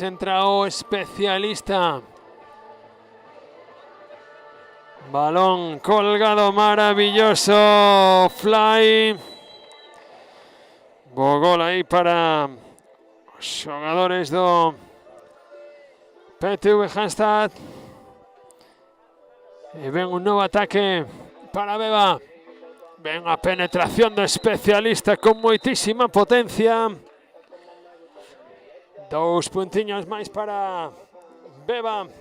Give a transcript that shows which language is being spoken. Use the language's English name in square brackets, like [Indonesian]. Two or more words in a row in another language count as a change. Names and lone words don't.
[Galician] Entra o especialista. [Spanish] Balón colgado maravilloso. [Galician] Fly. Bo gol aí para os xogadores do PTV Halmstad. [Spanish] Y ven un nuevo ataque para Beba. Ven a penetración de especialista con muchísima potencia. 2 puntiños más para Beba.